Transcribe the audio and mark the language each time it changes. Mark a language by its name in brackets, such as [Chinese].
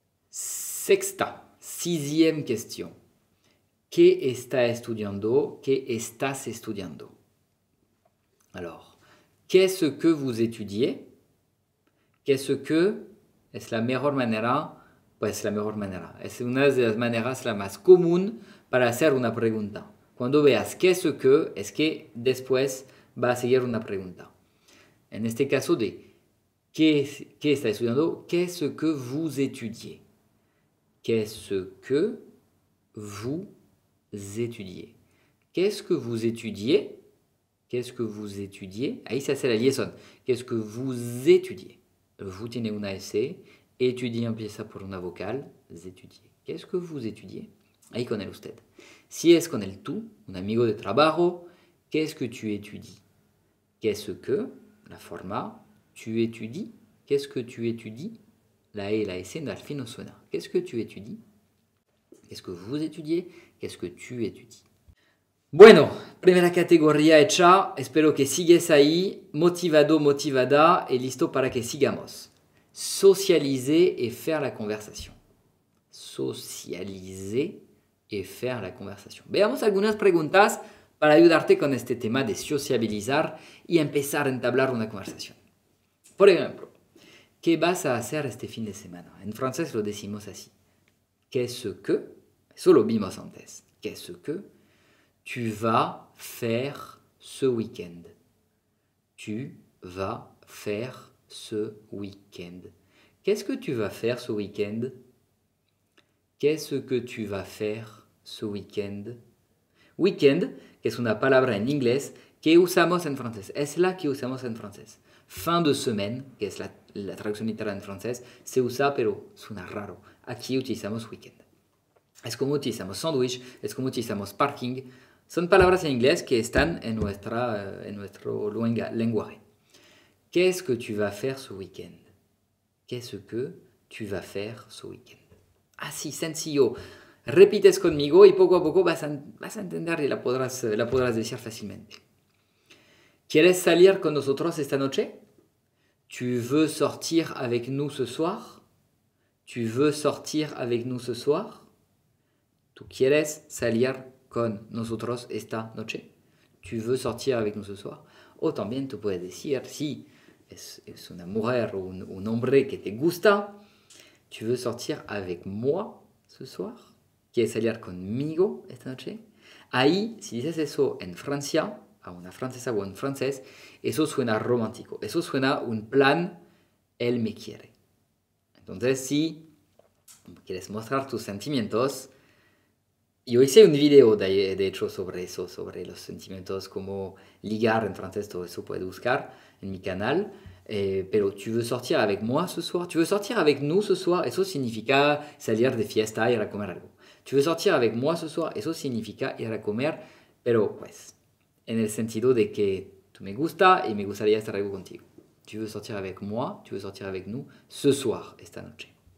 [Spanish] Sexta, [French] sixième question. [Spanish] ¿Qué está estudiando? ¿Qué estás estudiando? [French] Alors, qu'est-ce que vous étudiez? Qu'est-ce que [Spanish] es la mejor manera? Pues la mejor manera. Es una de las maneras la más común para hacer una pregunta. Cuando veas qué es que, es que después va a seguir una pregunta. En este caso de qué está estudiando, [French] qu'est-ce que vous étudiez? Qu'est-ce que vous étudiez? Qu'est-ce que vous étudiez? Qu'est-ce que vous étudiez? [Spanish] Ahí se hace la liaison. [French] Qu'est-ce que vous étudiez? [Spanish] Vous tiene una S, étudier empieza por una vocal, étudier. [French] Qu'est-ce que vous étudiez? [Spanish] Ahí con el usted. Si es con el tú, un amigo de trabajo, [French] qu'est-ce que tu étudies? Qu'est-ce que, la forma, tu étudies? Qu'est-ce que tu étudies? [Spanish] La E et la S al fin no suena. [French] Qu'est-ce que tu étudies? Qu'est-ce que vous étudiez? Qu'est-ce que tu étudies? [Spanish] Bueno, primera categoría hecha. Espero que sigues ahí, motivado, motivada, y listo para que sigamos. [French] Socialiser et faire la conversation. Socialiser et faire la conversation. [Spanish] Veamos algunas preguntas para ayudarte con este tema de sociabilizar y empezar a entablar una conversación. Por ejemplo, ¿qué vas a hacer este fin de semana? En francés lo decimos así. [French] Qu'est-ce que, [Spanish] eso lo vimos antes. [French] Qu'est-ce que tu vas faire ce week-end? Tu vas faire ce week-end. Qu'est-ce que tu vas faire ce week-end? Qu'est-ce que tu vas faire ce week-end? [Spanish] Weekend, que es una palabra en inglés que usamos en francés. Es la que usamos en francés. Fin de semaine, que es la traducción literal en francés, se usa, pero suena raro. Aquí utilizamos weekend. Es como utilizamos sandwich, es como utilizamos parking. Son palabras en inglés que están en nuestro lenguaje. [French] Qu'est-ce que tu vas faire ce week-end? Qu'est-ce que tu vas faire ce week-end? [Spanish] Así, sencillo. Repites conmigo y poco a poco vas a entender y la podrás decir fácilmente. ¿Quieres salir con nosotros esta noche? [French] ¿Tu veux sortir avec nous ce soir? ¿Tu veux sortir avec nous ce soir? [Spanish] ¿Tú quieres salir con nosotros esta noche? [French] ¿Tu veux sortir avec nous ce soir? [Spanish] O también tú puedes decir, si es una mujer o un hombre que te gusta, [French] ¿tu veux sortir avec moi ce soir? [Spanish] ¿Quieres salir conmigo esta noche? Ahí, si dices eso en Francia, a una francesa o un francés, eso suena romántico. Eso suena un plan, él me quiere. Entonces, si quieres mostrar tus sentimientos, yo hice un video de hecho sobre eso, sobre los sentimientos, cómo ligar en francés, todo eso puedes buscar en mi canal. [French] Pero tu veux sortir avec moi ce soir? Tu veux sortir avec nous ce soir? [Spanish] Eso significa salir de fiesta, ir a comer algo. [French] Tu veux sortir avec moi ce soir? [Spanish] Eso significa ir a comer, pero pues en el sentido de que tú me gusta y me gustaría estar algo contigo. [French] Tu veux sortir avec moi? Tu veux sortir avec nous ce soir, [Spanish] esta noche.